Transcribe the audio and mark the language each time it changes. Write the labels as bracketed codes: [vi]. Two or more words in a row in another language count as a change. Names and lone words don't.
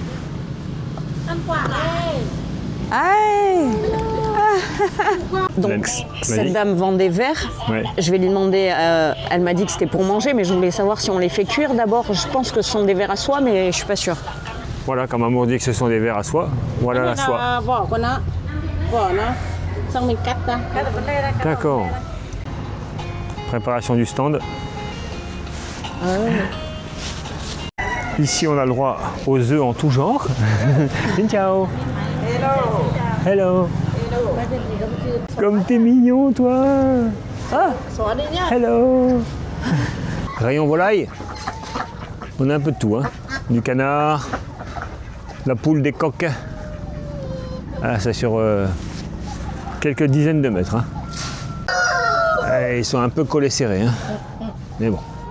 [fr] Aïe. Donc, Vas-y. cette dame vend des verres. Ouais. Je vais lui demander, elle m'a dit que c'était pour manger, mais je voulais savoir si on les fait cuire d'abord. Je pense que ce sont des verres à soie, mais je suis pas sûre. Voilà, comme Amour dit que ce sont des verres à soie. Voilà la soie. [vi] vỏ của nó xong mình cắt ra. [fr] D'accord. Préparation du stand. Ici, on a le droit aux œufs en tout genre. [en] Ciao. Hello. [fr] Comme t'es mignon, toi. [vi] Xóa đi nhá. [en] Hello. [fr] Rayon volaille. On a un peu de tout, hein. Du canard, la poule, des coqs. Ah, c'est sur quelques dizaines de mètres. Hein. Ah, ils sont un peu collés serrés, hein. Mais bon.